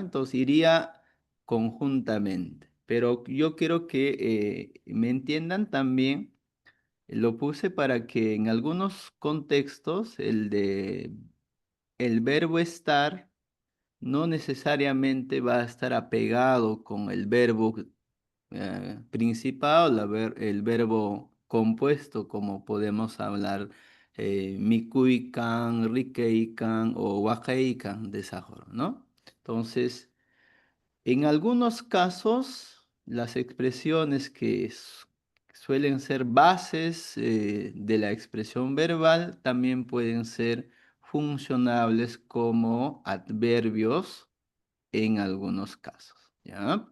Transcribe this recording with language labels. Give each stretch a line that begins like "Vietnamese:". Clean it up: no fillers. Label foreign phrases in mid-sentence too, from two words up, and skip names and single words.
Spanish: Entonces iría conjuntamente. Pero yo quiero que me entiendan también, lo puse para que en algunos contextos el verbo estar no necesariamente va a estar apegado con el verbo principal, el verbo compuesto, como podemos hablar
Quechua: mikuikan, rikeikan
Spanish: o wakeikan de esa forma, ¿no? Entonces, en algunos casos, las expresiones que suelen ser bases de la expresión verbal también pueden ser funcionables como adverbios en algunos casos, ¿ya?